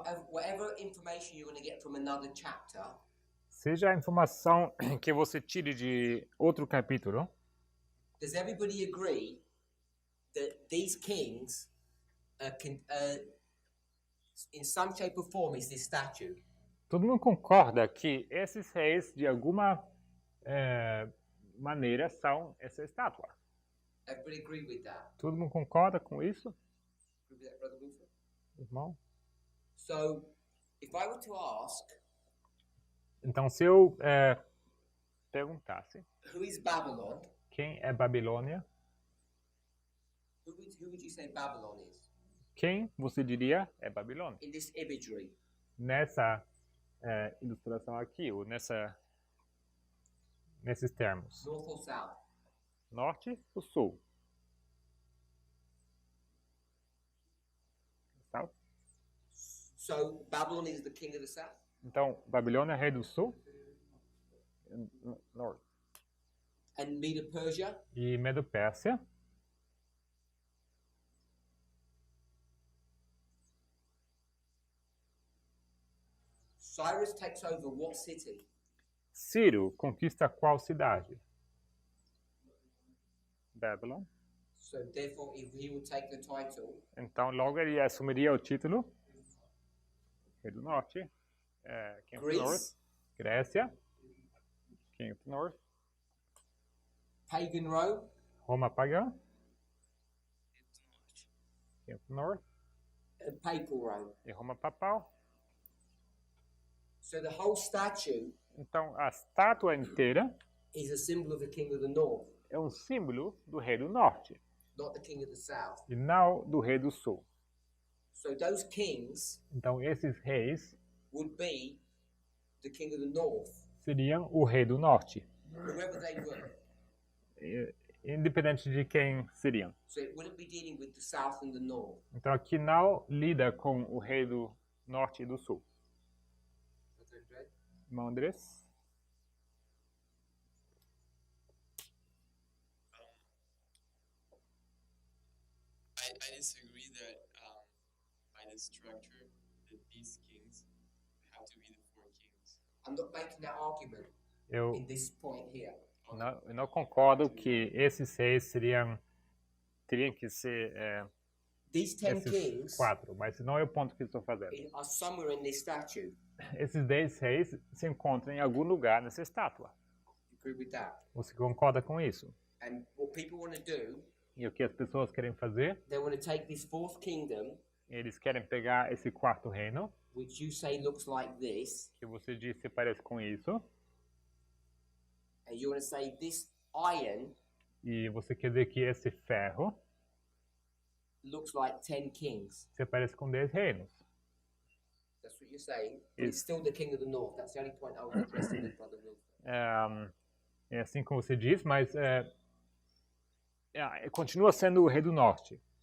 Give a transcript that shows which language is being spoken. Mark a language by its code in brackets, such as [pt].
[en] whatever information you're going to get from another chapter, [pt] seja a informação que você tire de outro capítulo, [en] does everybody agree that these kings in some shape or form is this statue? [pt] todo mundo concorda que esses reis, de alguma maneira, são essa estátua. [en] Everybody agree with that? [pt] Todo mundo concorda com isso, [en] Agree with that, Brother Wilford? [pt] irmão? [en] So, if I were to ask, [pt] Então, se eu perguntasse [en] who is Babylon? [pt] quem é Babilônia, [en] Who would you say Babylon is? [pt] quem você diria é Babilônia? [en] In this imagery, [pt] Nessa ilustração aqui, ou nesses termos. [en] north or south? Norte ou sul? South? So, Babylon is the king of the south? [pt] Então, Babilônia é rei do sul? Norte. [en] And Medo-Persia? [pt] E Medo-Pérsia? [en] Cyrus takes over what city? [pt] Ciro conquista qual cidade? [en] Babylon. So, therefore, if he will take the title, [pt] Então, logo ele assumiria o título. Rei do Norte. [en] King of the North. Greece, Grécia. King of the North. pagan Rome, [pt] Roma pagã. [en] King of the North. and papal Rome. [pt] E Roma papal. [en] So, the whole statue [pt] Então, a estátua inteira [en] is a symbol of the king of the north, [pt] é um símbolo do rei do norte [en] not the king of the south. [pt] e não do rei do sul. [en] So, those kings [pt] Então, esses reis [en] would be the king of the north, [pt] seriam o rei do norte, [en] whoever they were. [pt] independente de quem seriam. [en] So, it wouldn't be dealing with the south and the north. [pt] Então, aqui não lida com o rei do norte e do sul. Irmão Andrés? [en] I disagree that by the structure that these kings have to be the 4 kings. I'm not making that argument [pt] Eu [en] in this point here. [pt] não concordo que esses reis teriam que ser [en] These 10 [pt] esses [en] kings [pt] 4, mas não é o ponto que estou fazendo. [en] are somewhere in this statue. [pt] Esses 10 reis se encontram em algum lugar nessa estátua. [en] You agree with that? [pt] Você concorda com isso? [en] And what people want to do, [pt] E o que as pessoas querem fazer? [en] they want to take this 4th kingdom, [pt] Eles querem pegar esse quarto reino, [en] which you say looks like this, [pt] que você disse se parece com isso, [en] and you want to say this iron [pt] e você quer dizer que esse ferro [en] looks like 10 kings. [pt] se parece com 10 reinos. [en] That's what you're saying. But it's still the king of the north. That's the only point I was addressing with Brother Wilford. [pt] É assim como você diz, mas continua sendo o rei do norte.